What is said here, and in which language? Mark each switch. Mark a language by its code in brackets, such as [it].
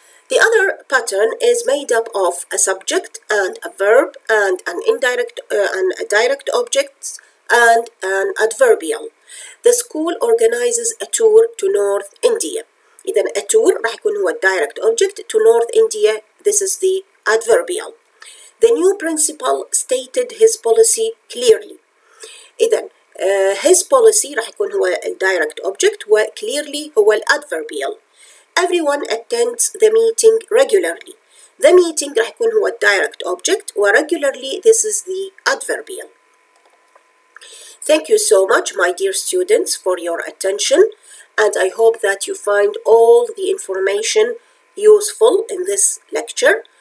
[en] The other pattern is made up of a subject and a verb and an indirect and a direct object and an adverbial. The school organizes a tour to North India. [ar] إذن [en] a tour [ar] راح يكون هو [en] direct object to North India. This is the adverbial. The new principal stated his policy clearly. [ar] إذن [en] his policy [ar] راح يكون هو الdirect object و clearly هو الadverbial. [en] Everyone attends the meeting regularly. The meeting [ar] راح يكون هو [en] direct object و regularly this is the adverbial. Thank you so much, my dear students, for your attention, and I hope that you find all the information useful in this lecture.